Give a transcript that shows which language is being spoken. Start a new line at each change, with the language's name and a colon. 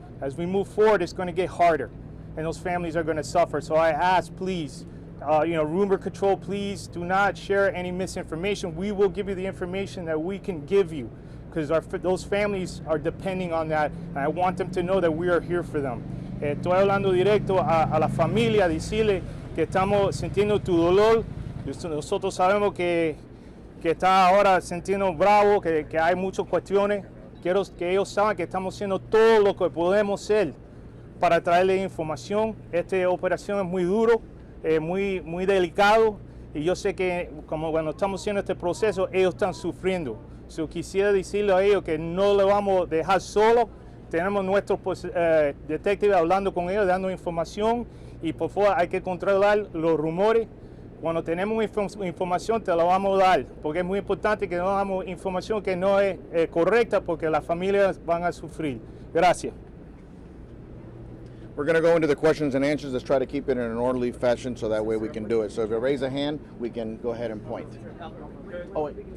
English: As we move forward, it's going to get harder, and those families are going to suffer. So I ask, please, rumor control, please do not share any misinformation. We will give you the information that we can give you, because those families are depending on that, and I want them to know that we are here for them.
Spanish: Estoy hablando directo a la familia, decirle que estamos sintiendo tu dolor. Nosotros sabemos que está ahora sintiendo bravo, que hay muchas cuestiones. Quiero que ellos saben que estamos haciendo todo lo que podemos hacer para traerles información. Esta operación es muy duro, muy delicado, y yo sé que como cuando estamos haciendo este proceso, ellos están sufriendo. So, quisiera decirle a ellos que no le vamos a dejar solo. Tenemos nuestros detectives hablando con ellos, dando información, y por favor hay que controlar los rumores. Cuando tenemos información te la vamos a dar, porque es muy importante que no damos información que no es correcta, porque las familias van a sufrir. Gracias.
English: We're going to go into the questions and answers. Let's try to keep it in an orderly fashion so that way we can do it. So if you raise a hand, we can go ahead and point. Oh, wait.